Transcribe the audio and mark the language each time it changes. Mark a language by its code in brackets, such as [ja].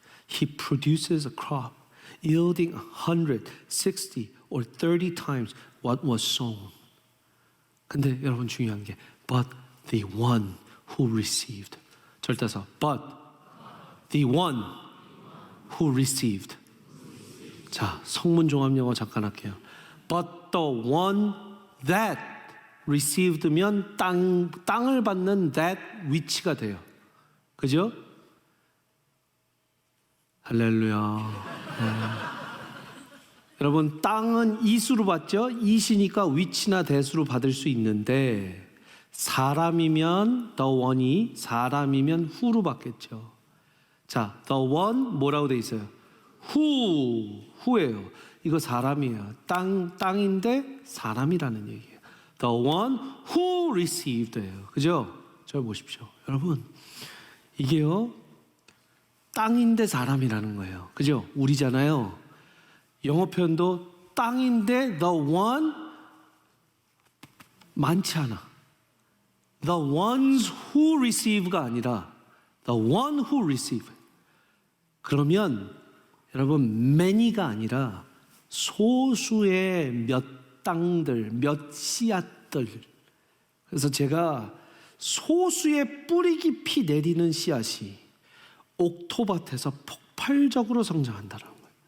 [en] He produces a crop yielding 100, 60 or 30 times what was sown. [ko] 근데 여러분 중요한 게 [en] but the one who received. [ko] 절대서 [en] but the one who received. [ko] 자, 성문 종합 영어 잠깐 할게요. [en] But the one that received면 [ko] 땅을 받는 [en] that [ko] 위치가 돼요. 그죠? 할렐루야. 여러분 땅은 이수로 받죠? 이시니까 위치나 대수로 받을 수 있는데 사람이면 [en] the one [ko] 이 사람이면 who로 받겠죠. 자, [en] the one [ko] 뭐라고 돼 있어요? who예요. 이거 사람이에요. 땅인데 사람이라는 얘기예요. [en] The one who received예요. [ko] 그죠? 저 보십시오. 여러분 이게요 땅인데 사람이라는 거예요. 그죠? 우리잖아요. 영어 표현도 땅인데 [en] the one [ko] 많지 않아. [en] The ones who receive가 아니라 the one who receive. [ko] 그러면 여러분 many가 아니라 소수의 몇 땅들, 몇 씨앗들. 그래서 제가 소수의 뿌리 깊이 내리는 씨앗이 옥토밭에서 폭발적으로 성장한다는 거예요.